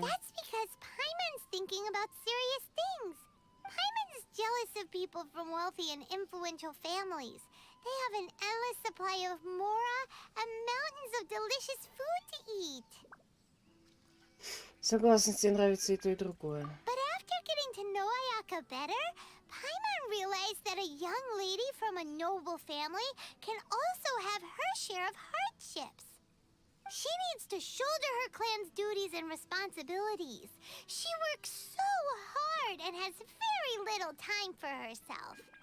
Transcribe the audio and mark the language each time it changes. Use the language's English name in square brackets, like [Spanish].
[English] That's because Paimon's thinking about serious things. Paimon's jealous of people from wealthy and influential families. They have an endless supply of mora and mountains of delicious food to eat. [Russian] Согласна, тебе нравится и то, и другое. [English] But after getting to know Ayaka better, Paimon realized that a young lady from a noble family can also have her share of hardships. She needs to shoulder her clan's duties and responsibilities. She works so hard and has very little time for herself.